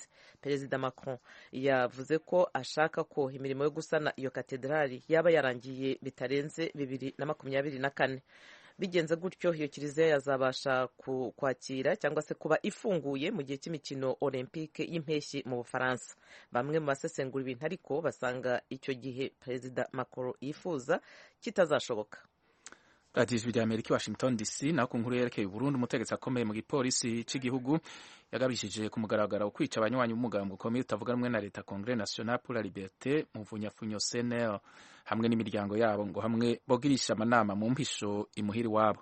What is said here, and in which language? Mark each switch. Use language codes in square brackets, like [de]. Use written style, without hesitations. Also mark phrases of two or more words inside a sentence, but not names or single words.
[rw] Perezida Macron yavuze ko ashaka ko imirimo yo gusana iyo katedrali yaba yarangiye bitarenze 2024. Bigenze gutyo iyo kiliziya yazabasha kwakira cyangwa se kuba ifunguye mu gihe cy'imikino olympique y'impeshyi mu Bufaransa. Bamwe mu basesengura ibintu ariko basanga icyo gihe Perezida Macron yifuza kitazashoboka. [rn] Ijwi ry'Amerika Washington DC. Naho ku nkuru yerekeye Burundi, umutegetsi akomeye mu gipolisi cy'igihugu yagabishije ku mugaragaro kwica abanywanyi b'umugambwe ukomeye utavuga rumwe na leta Congrès National pour la Liberté mu mvunyafunyo CNL hamwe n'imiryango yabo ngo hamwe bogirisha amanama mu mpisho imuhiri wabo.